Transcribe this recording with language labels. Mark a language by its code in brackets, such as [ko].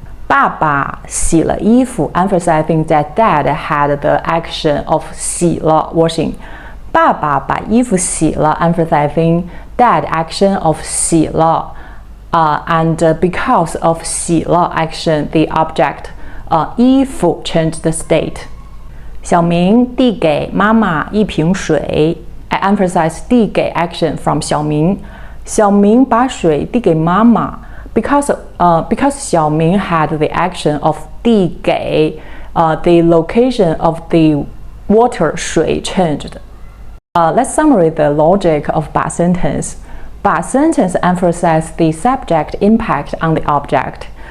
[zh] 爸爸洗了衣服 [en] emphasizing that dad had the action of 洗了 washing. [zh] 爸爸把衣服洗了 [en] emphasizing dad action of 洗了 and because of 洗了 action the object 衣服 changed the state. [zh] 小明递给妈妈一瓶水 [en] I emphasize 递给 action from 小明. [zh] 小明把水递给妈妈 [en] because 小明 had the action of 递给 the location of the water 水 changed. Let's summarize the logic of 把 sentence. 把 sentence emphasizes the subject impact on the object.